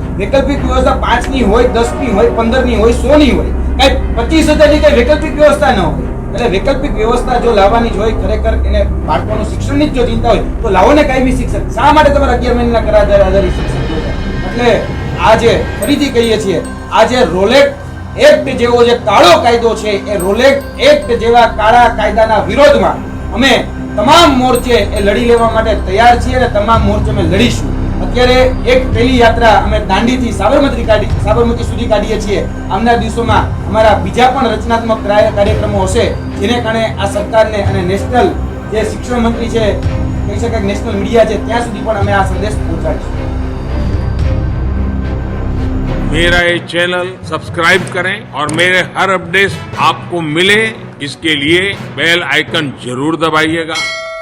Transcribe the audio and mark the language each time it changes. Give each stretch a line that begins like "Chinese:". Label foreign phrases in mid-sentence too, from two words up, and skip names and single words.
Gujarati: વૈકલ્પિક વ્યવસ્થા 5 ની હોય, 10 ની હોય, 15 ની હોય, 100 ની હોય, કઈ 25,000 ની કઈ વૈકલ્પિક વ્યવસ્થા ન હોય। એટલે વૈકલ્પિક વ્યવસ્થા જો લાવવાની જ હોય, ખરેખર એને બાળકોનું શિક્ષણની જ જો ચિંતા હોય તો લાવો ને કાયમી શિક્ષક। શા માટે તમારે 11 મહિનાના કરાર આધારિત શિક્ષક જોઈએ? એટલે આજે ફરીથી કહીએ છીએ, આજે રોલેટ એક્ટ જેવો જે કાળો કાયદો છે એ રોલેટ એક્ટ જેવા કાળા કાયદાના વિરોધમાં અમે તમામ મોરચે એ લડી લેવા માટે તૈયાર છીએ અને તમામ મોરચે મેં લડીશું। અત્યારે એક પહેલી યાત્રા અમે દાંડીથી સાબરમતી સુધી કાઢીએ છીએ। આવનાર દિવસોમાં અમારા બીજા પણ રચનાત્મક કાર્યક્રમો હશે, જેને કારણે આ સરકારને અને નેશનલ જે શિક્ષણ મંત્રી છે કહી શકાય
English: national media
Gujarati: છે ત્યાં સુધી પણ અમે આ સંદેશ પહોંચાડીશું।
Hindi: मेरा ये चैनल सब्सक्राइब करें और मेरे हर अपडेट आपको मिले, इसके लिए
English: bell icon
Hindi: जरूर दबाइएगा।